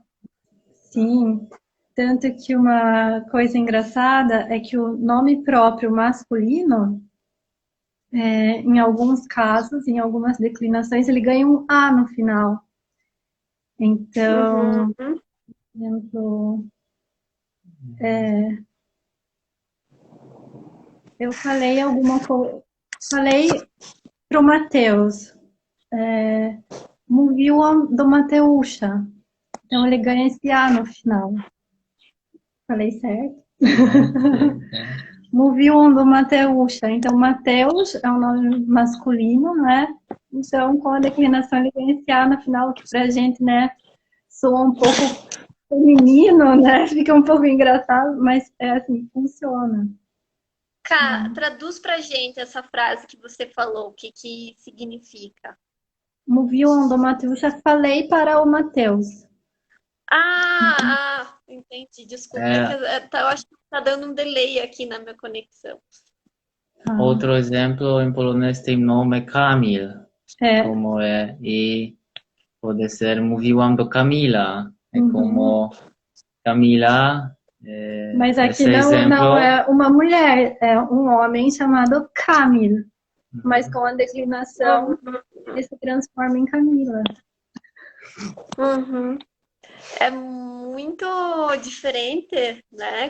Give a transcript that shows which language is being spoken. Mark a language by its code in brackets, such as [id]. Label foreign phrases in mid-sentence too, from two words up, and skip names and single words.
[pt] Sim, tanto que uma coisa engraçada é que o nome próprio masculino, em alguns casos, em algumas declinações, ele ganha um A no final. Então, Uhum. por exemplo, eu falei alguma coisa, falei pro Matheus, [pl] mówiłam do Mateusza. [pt] Então ele ganha esse A no final. Falei certo? [pl] Mówiłam do Mateusza. [pt] Então, Mateus é um nome masculino, né? Então, com a declinação, ele ganha esse A no final, que pra gente, né, soa um pouco feminino, né? Fica um pouco engraçado, mas é assim, funciona. Traduz pra gente essa frase que você falou, o que que significa? [pl] Mówiłam do Mateusza, [pt] falei para o Mateus. Entendi. Desculpa, é que eu acho que tá dando um delay aqui na minha conexão. Outro exemplo, em polonês tem nome Kamil, como e pode ser [pl] mówiłam do Kamila, [pt] como Camila. Mas aqui Esse não exemplo, é uma mulher, é um homem chamado Kamil. Mas com a declinação, ele se transforma em Camila. Uhum. É muito diferente, né?